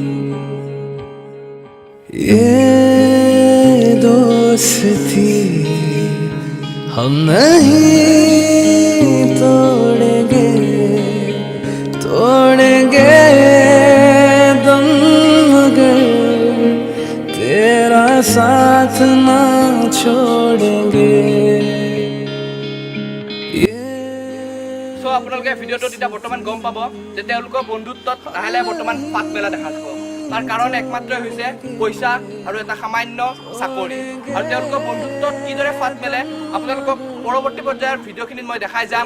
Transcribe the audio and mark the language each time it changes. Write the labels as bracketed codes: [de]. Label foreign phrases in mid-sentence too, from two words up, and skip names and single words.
[hi] ये दोस्ती हम नहीं तोड़ेंगे, तोड़ेंगे दम मगर तेरा साथ ना छोड़ेंगे। [as] চ' আপোনালোকে ভিডিঅ'টো তেতিয়া বৰ্তমান গম পাব যে তেওঁলোকৰ বন্ধুত্বত লাহে লাহে বৰ্তমান ফাট মেলা দেখা যাব। তাৰ কাৰণ একমাত্ৰ হৈছে পইচা আৰু এটা সামান্য চাকৰি। আৰু তেওঁলোকৰ বন্ধুত্বত কিদৰে ফাট মেলে আপোনালোকক পৰৱৰ্তী পৰ্যায়ৰ ভিডিঅ'খিনিত মই দেখাই যাম।